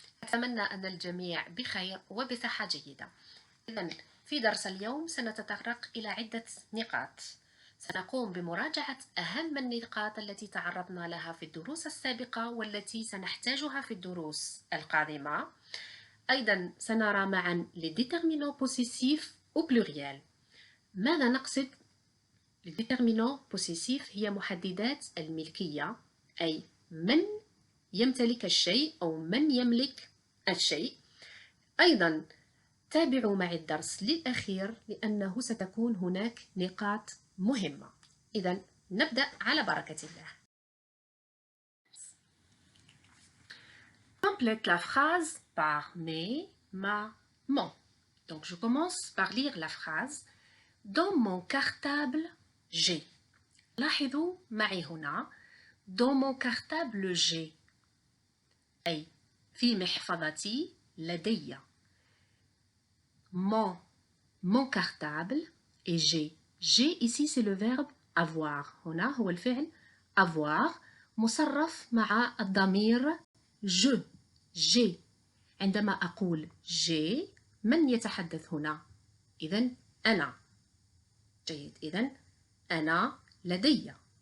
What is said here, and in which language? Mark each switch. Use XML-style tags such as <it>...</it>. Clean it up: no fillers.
<ar>أتمنى أن الجميع بخير وبصحة جيدة. إذن في درس اليوم سنتطرق إلى عدة نقاط. سنقوم بمراجعة أهم النقاط التي تعرضنا لها في الدروس السابقة والتي سنحتاجها في الدروس القادمة. أيضا سنرى معا</ar> <fr>les déterminants possessifs au pluriel.</fr> <ar>ماذا نقصد؟ Les déterminants possessifs هي محددات الملكية، أي من يمتلك الشيء أو من يملك الشيء. أيضا تابعوا معي الدرس للأخير لأنه ستكون هناك نقاط مهمة. إذا نبدأ على بركة الله.</ar> <fr>Complète la phrase par mes, ma, mon. Donc je commence par lire la phrase. Dans mon cartable, j'ai.</fr> <ar>لاحظوا معي هنا</ar> <fr>dans mon cartable j'ai</fr> <ar>أي في محفظتي لدي.</ar> <fr>mon cartable et j'ai ici c'est le verbe avoir.</fr> <ar>هنا هو الفعل avoir مصرف مع الضمير j'ai. عندما أقول j'ai من يتحدث هنا؟ إذن أنا. جيد، إذن أنا لدي.</ar>